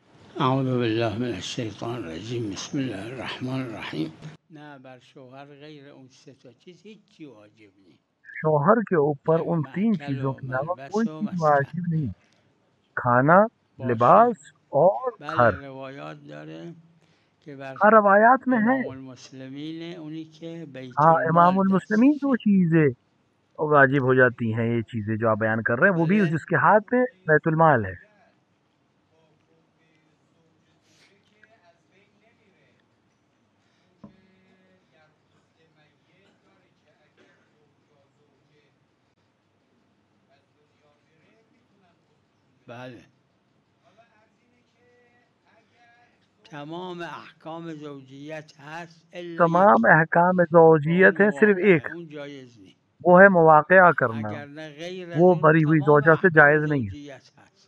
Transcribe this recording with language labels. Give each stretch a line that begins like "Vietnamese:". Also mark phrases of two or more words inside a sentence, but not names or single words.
Arabic: اعوذ بالله من الشیطان الرجیم بسم الله الرحمن الرحیم.
Persian: نه بر شوهر غیر اون سه تا چیز هیچی واجب نیست.
Hindi: शौहर के ऊपर
Persian: اگه
Hindi: उन 3
Persian: مأکل
Hindi: चीज़ों
Persian: و
Hindi: के अलावा
Persian: ملبس
Hindi: कोई
Persian: و
Hindi: चीज़
Persian: مسکن
Hindi: वाजिब नहीं। खाना,
Persian: باشه.
Hindi: लिबास और घर।
Persian: بله روایات داره که بر
Hindi: हाँ, रवायात में है।
Persian: امام المسلمین اونی که بیت
Hindi: हाँ,
Persian: المال
Hindi: इमामुल मुस्लिमीन जो
Persian: دستشه.
Hindi: चीज़ें वाजिब हो जाती हैं, ये चीज़ें जो आप बयान कर रहे हैं, वो भी
Persian: بله
Hindi: जिसके हाथ में बैतुल माल है।
Persian: بله تمام احکام زوجیت هست الا
Hindi: तमाम
Persian: یکی
Hindi: अहकाम
Persian: با اون
Hindi: ज़ौजियत हैं, सिर्फ
Persian: مواقعه،
Hindi: एक,
Persian: اون جایز نیست.
Hindi: वो है मुवाक़या करना।
Persian: اگر نه غیر از
Hindi: वो
Persian: اون
Hindi: मरी हुई
Persian: تمام
Hindi: ज़ौजा से
Persian: احکام
Hindi: जायज़ नहीं है,
Persian: زوجیت هست.